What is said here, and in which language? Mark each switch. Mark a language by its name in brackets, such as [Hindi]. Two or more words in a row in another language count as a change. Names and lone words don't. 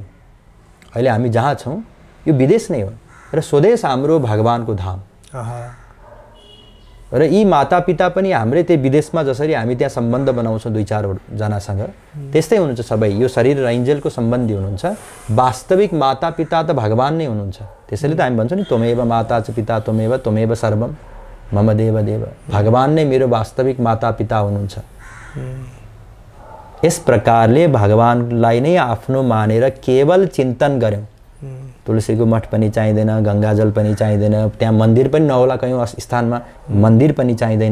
[Nepali] अहिले हामी जहाँ छौँ यो विदेश नै हो र स्वदेश हाम्रो भगवानको धाम र यी मातापिता पनि हाम्रै त्यो विदेशमा जसरी हामी त्यहाँ सम्बन्ध बनाउँछौँ 2-4 जनासँग, त्यस्तै हुनुहुन्छ सबै। यो शरीर र इन्जेलको सम्बन्धी हुनुहुन्छ, वास्तविक मातापिता त भगवान नै हुनुहुन्छ। त्यसैले त हामी भन्छौँ नि [Sanskrit] त्वमेव माता च पिता त्वमेव सर्वम मम देव देव, [Nepali] भगवान नै मेरो वास्तविक मातापिता हुनुहुन्छ। यस प्रकारले भगवानलाई नै आफ्नो मानेर केवल चिन्तन गर्यौँ। तुलसीको मठ पनि चाहिँदैन, गङ्गाजल पनि चाहिँदैन, त्यहाँ मन्दिर पनि नहोला कयौँ स्थानमा, मन्दिर पनि चाहिँदैन।